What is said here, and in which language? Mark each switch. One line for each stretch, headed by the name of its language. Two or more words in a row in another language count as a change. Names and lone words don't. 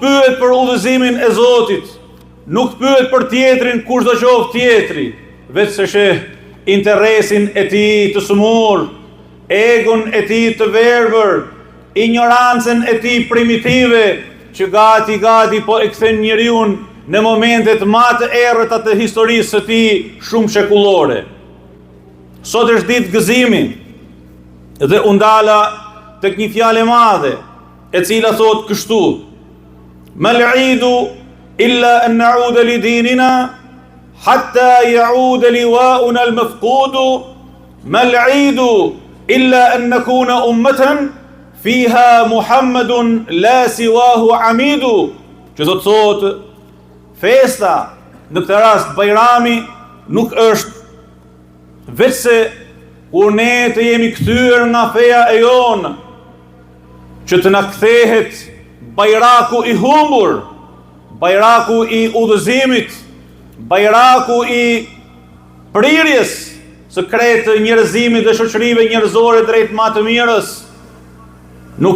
Albanian: pyet për udhëzimin e Zotit, nuk pyet për tjetrin kushdo qoftë tjetri, vetë se sheh interesin e tij të smur, egon e tij të verbër, ignorancën e tij primitive, që gati po e kthen njeriu në momentet më të errëta të historisë së tij shumë shekullore. Sot është ditë gëzimi dhe u ndala tek një fjalë e madhe, e cila thotë kështu:
Arabic: ما العيد إلا أن نعود لديننا حتى يعود لواؤنا المفقود، ما العيد إلا أن نكون أمة فيها محمد لا سواه عميد.
Albanian: Që do të thotë, festa në këtë rast Bajrami nuk është vetëse kur ne të jemi kthyer nga feja e jonë, që të na kthehet bajraku i humbur, bajraku i udhëzimit, bajraku i prirjes së kretë njerëzimit dhe shoqërive njerëzore drejt më të mirës.